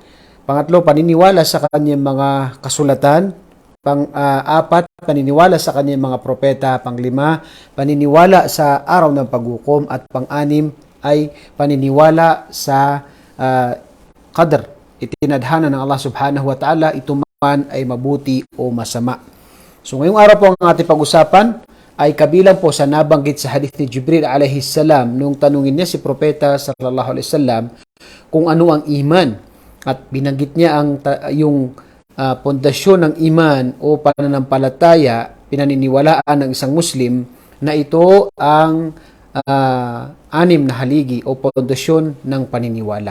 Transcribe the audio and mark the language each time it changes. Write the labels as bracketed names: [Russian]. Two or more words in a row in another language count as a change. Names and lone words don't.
[Filipino] Pangatlo, paniniwala sa kanyang mga kasulatan. Pang-apat, paniniwala sa kanyang mga propeta. Panglima, paniniwala sa araw ng paghukom. At pang-anim ay paniniwala sa qadr. Itinadhana ng Allah [Arabic] سبحانه وتعالى, [Filipino] ito man ay mabuti o masama. So ngayong araw po ang ating pag-usapan ay kabilang po sa nabanggit sa hadith ni Jibril [Arabic] عليه السلام [Filipino] nung tanungin niya si propeta [Arabic] صلى الله عليه وسلم [Filipino] kung ano ang iman. At binanggit niya yung pundasyon ng iman o pananampalataya, pinaniniwalaan ng isang Muslim, na ito ang 6 na haligi o pundasyon ng paniniwala.